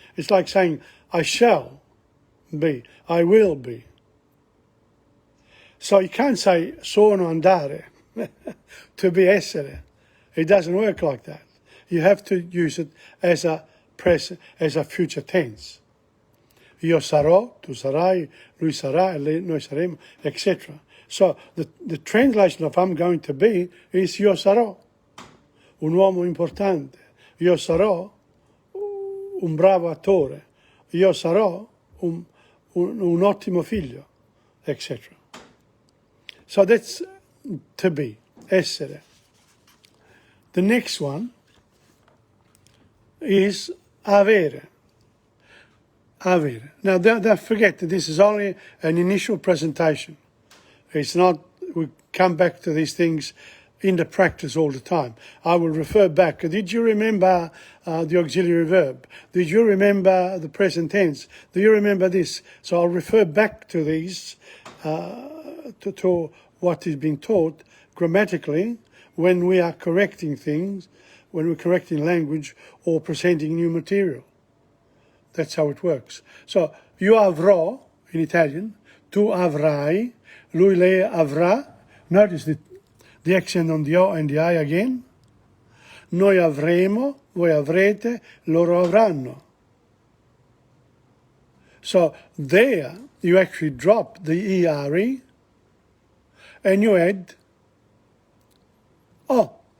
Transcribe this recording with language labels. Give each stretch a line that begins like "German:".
English: It's like saying I shall be, I will be. So you can't say
Italian: sono andare,
English: to be essere. It doesn't work like that. You have to use it as a present, as a future tense.
Italian: Io sarò, tu sarai, lui sarà, noi saremo, etc.
English: So the translation of I'm going to be is
Italian: io sarò un uomo importante, io sarò un bravo attore, io sarò un ottimo figlio, etc.
English: So that's to be, essere. The next one is avere. Avere. Now, don't forget that this is only an initial presentation. It's not, we come back to these things in the practice all the time. I will refer back. Did you remember the auxiliary verb? Did you remember the present tense? Do you remember this? So I'll refer back to these, to what is being taught grammatically when we are correcting things, when we're correcting language or presenting new material. That's how it works.
Italian: So, io avrò,
English: in Italian,
Italian: tu avrai, lui, lei avrà.
English: Notice the accent on the O and the I again.
Italian: Noi avremo, voi avrete, loro avranno.
English: So, there, you actually drop the ERE and you add O.